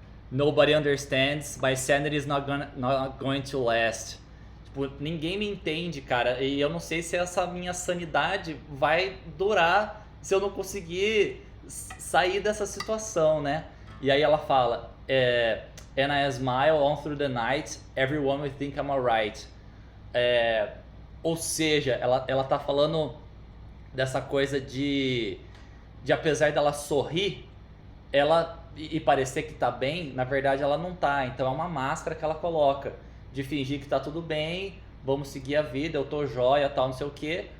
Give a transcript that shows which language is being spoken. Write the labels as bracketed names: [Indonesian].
[English] Nobody understands, my sanity is not going to last. [Portuguese] Tipo, ninguém me entende, cara. E eu não sei se essa minha sanidade vai durar se eu não conseguir sair dessa situação, né? [English] E aí ela fala, and I smile on through the night, everyone will think I'm alright. [Portuguese] Ou seja, ela tá falando dessa coisa de apesar dela sorrir, ela e parecer que tá bem, na verdade ela não tá. Então é uma máscara que ela coloca de fingir que tá tudo bem, vamos seguir a vida, eu tô jóia, tal, não sei o que.